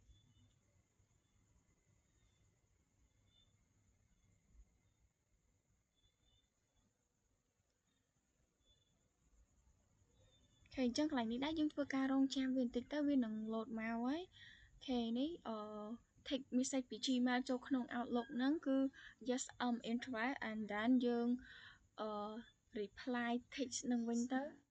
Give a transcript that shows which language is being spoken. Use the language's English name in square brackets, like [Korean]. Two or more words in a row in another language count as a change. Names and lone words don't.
[Khmer] អូខេអញ្ចឹងកន្លែងនេះដែរយើងធ្វើការរងចាំវាបន្តិចទៅវានឹង load មកហើយអូខេនេះ [English] take message [Khmer] ពី Gmail ចូលក្នុង Outlook ហ្នឹងគឺ [English] yes I'm interested and then [Khmer] យើងreply text នឹងវិញទៅ